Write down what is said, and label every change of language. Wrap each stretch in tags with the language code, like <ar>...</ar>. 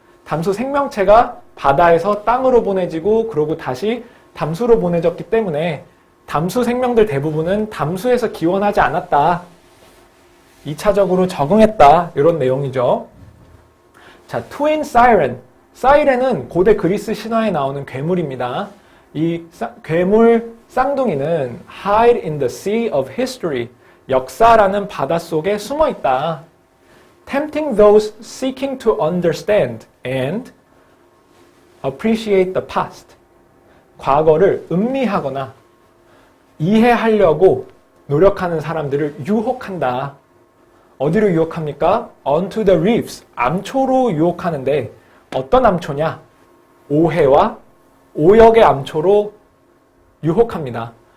<ko>담수 생명체가 바다에서 땅으로 보내지고 그러고 다시 담수로 보내졌기 때문에 담수 생명들 대부분은 담수에서 기원하지 않았다. 2차적으로 적응했다. 이런 내용이죠. 자,</ko> <en>twin siren.</en> <ko>사이렌은 고대 그리스 신화에 나오는 괴물입니다. 이 괴물 쌍둥이는</ko> <en>hide in the sea of history.</en> <ko>역사라는 바닷속에 숨어 있다.</ko> <en>tempting those seeking to understand and appreciate the past.</en> <ko>과거를 음미하거나 이해하려고 노력하는 사람들을 유혹한다. 어디로 유혹합니까?</ko> <en>onto the reefs.</en> <ko>암초로 유혹하는데 어떤 암초냐? 오해와 오역의 암초로 유혹합니다.</ko>